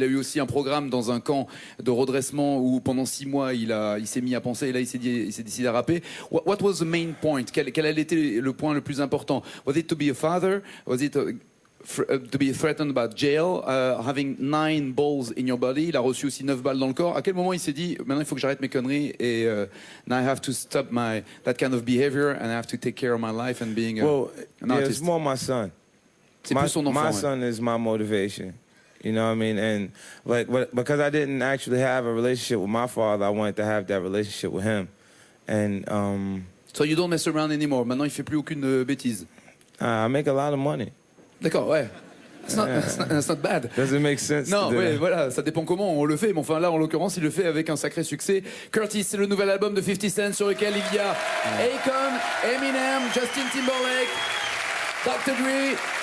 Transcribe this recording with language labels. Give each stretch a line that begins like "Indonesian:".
French: Il a eu aussi un programme dans un camp de redressement où pendant 6 mois il s'est mis à penser et là il s'est décidé à rapper.
English: What was the main point?
French: Quel a été le point le plus important?
English: Was it to be a father? Was it to be threatened about jail, having 9 balls in your body?
French: Il a reçu aussi 9 balles dans le corps. À quel moment il s'est dit, maintenant il faut que j'arrête mes conneries et
English: now I have to stop that kind of behavior and I have to take care of my life and being an artist? It's more my son.
French: C'est plus son enfant.
English: My son is my motivation. You know what I mean? And like, because I didn't actually have a relationship with my father, I wanted to have that relationship with him. And so you don't mess around anymore.
French: Maintenant il fait plus aucune bêtise.
English: I make a lot of money.
French: D'accord, ouais.
English: It's not bad. Does it make sense?
French: Non, ouais, voilà, ça dépend comment on le fait. Mais enfin là, en l'occurrence, il le fait avec un sacré succès. Curtis, c'est le nouvel album de 50 Cent sur lequel il y a Akon, Eminem, Justin Timberlake, Dr. Dre.